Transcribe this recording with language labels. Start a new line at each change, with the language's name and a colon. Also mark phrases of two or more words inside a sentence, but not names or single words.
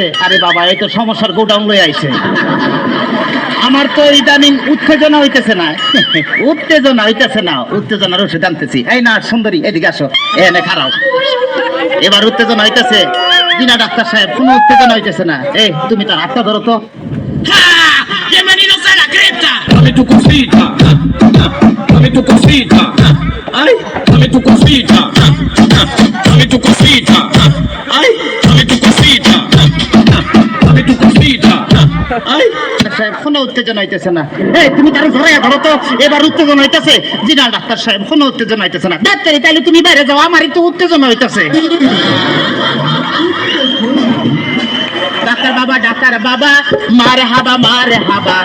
Bangla: আরে বাবা, এই তো সমস্যার গোডাউন লয়ে আইছে। আমার তো ইদানিং উত্তেজনা হইতেছে না, উত্তেজনা হইতেছে না, উত্তেজনার ওষুধ আনতেছি। এই না সুন্দরী এদিকে আসো, এনে খারাপ। এবার উত্তেজনা হইতেছে। কিনা ডাক্তার সাহেব কোনো উত্তেজনা হইতেছে না। এই তুমি তার হাতটা ধরো তো।
Spanish: Dame tu cosita, dame tu cosita, ay, dame tu cosita, dame tu cosita, ay, dame tu cosita, dame tu cosita, ay.
Bangla: সাহেব কোনো উত্তেজনা হইতেছে না। এই তুমি তার ধরাইয়া ধরো তো। এবার উত্তেজনা হইতেছে। জি না ডাক্তার সাহেব কোনো উত্তেজনা হইতেছে না। ডাক্তারি তাহলে তুমি বাইরে যাও, আমার একটু উত্তেজনা হইতেছে। ডাক্তার বাবা ডাক্তার বাবা মার হাবা মার হাবা।